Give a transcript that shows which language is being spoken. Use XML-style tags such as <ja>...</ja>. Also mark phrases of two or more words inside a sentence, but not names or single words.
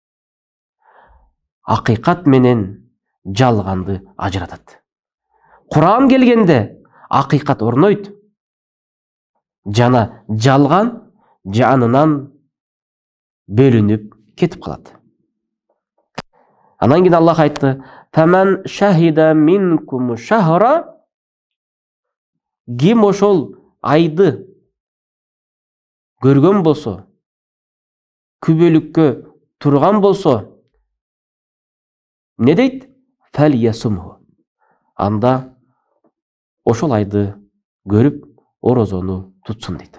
<ky>Акыйкат менен жалганды ажыратат. Куран келгенде акыйкат орнойт. Жана жалган жанынан бөлүнүп кетип калат. Анан кийин Аллах айтты:</ky> <ar>"فمن شهد منكم الشهر",</ar> <ky>ким ошол айды көргөн болсо, күбөлүккө турган болсо, не дейт?</ky> <ar>فليصمه.</ar> <ky>Анда ошол айды көрүп, орозону тутсун дейт.</ky>